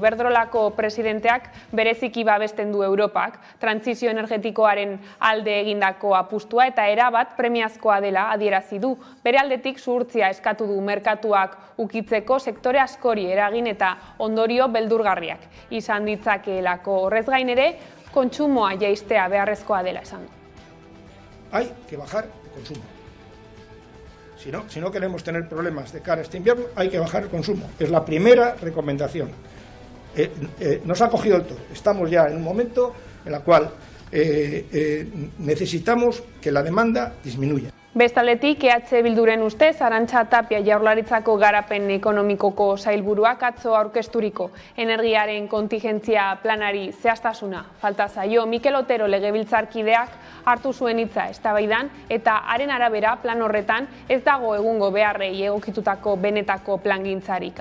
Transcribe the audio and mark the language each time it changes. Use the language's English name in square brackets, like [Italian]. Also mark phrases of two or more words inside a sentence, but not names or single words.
[Basque] Iberdrolako presidenteak bereziki babesten du Europak trantsizio energetikoaren alde egindako apustua eta erabat premiazkoa dela adierazi du. Bere aldetik zuhurtzia eskatu du merkatuak ukitzeko sektore askori eragin eta ondorio beldurgarriak izan ditzakeelako. Horrez gain ere, kontsumoa jaistea beharrezkoa dela esan du. [Spanish] Hay que bajar el consumo. Si no queremos tener problemas de cara a este invierno, hay que bajar el consumo. Es la primera recomendación. Nos ha cogido el toro. Estamos ya en un momento en el cual necesitamos que la demanda disminuya. [Basque] Bestaldetik, Bilduren ustez, Arantxa Tapia Jaurlaritzako garapen ekonomikoko sailburuak atzo aurkezturiko energiaren kontingentzia planari zehaztasuna falta zaio. Mikel Otero legebiltzarkideak hartu zuen hitza eztabaidan eta haren arabera plan horretan ez dago egungo beharrei egokitutako benetako plangintzarik.